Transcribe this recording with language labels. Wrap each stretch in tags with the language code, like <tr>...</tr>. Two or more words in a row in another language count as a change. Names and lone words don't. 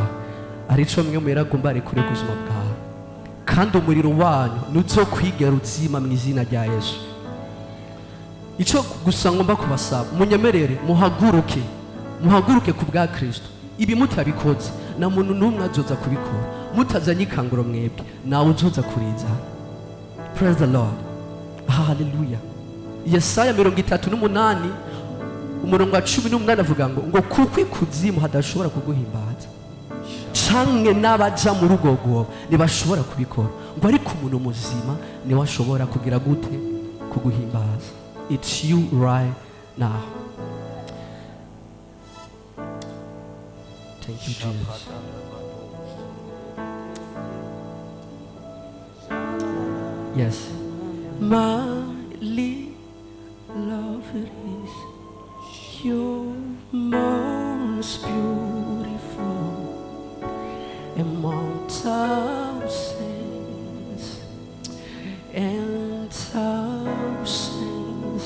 <rn>Arico mwe mwera agomba arekure ku buzima bwawe, kandi umuriro wanyu nuzokwigera uzima mu izina rya Yesu. Ico gusa ngomba kubasaba, munyemerere muhaguruke ku bwa Kristo. Ibi mutabikoze na muntu n'umwe azoza kubikora, mutazanye ikanguro mwebwe nawe uzoza kuriza.</rn> <en>Praise the Lord, hallelujah.</en> <rn>Yesaya 38 umurongo wa 18 avuga ngo kuko ikuzimu hadashobora kuguhimbaza, canke n'abaja mu rugogo ntibashobora kubikora, ngo ariko umuntu muzima niwe ashobora kugira gute kuguhimbaza.</rn> <en>It's you right now. Thank you, Jesus. Yes. My love is your most beautiful among thousands and thousands.</en>